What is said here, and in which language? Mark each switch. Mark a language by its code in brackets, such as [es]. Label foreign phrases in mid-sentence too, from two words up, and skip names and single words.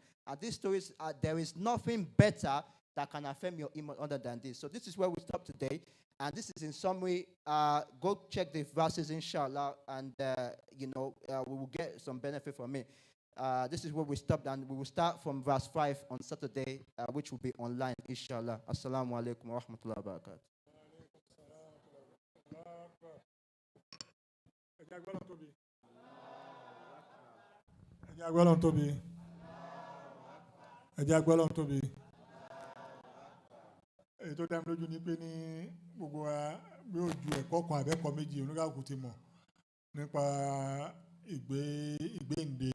[en] And these stories, there is nothing better that can affirm your iman other than this. So this is where we stop today. And this is in summary. Go check the verses, inshallah, and we will get some benefit from it. This is where we stopped, and we will start from verse 5 on Saturday, which will be online, inshallah. [ar] السلام عليكم ورحمة الله وبركاته. [yo] Ètò dá mi lójú ní pé ní gbogbo wa bí ó ju ẹ̀kọ́ kan àbẹ́kọ̀ méjì oníkàkùn ti mọ̀ nípa ìgbéǹde.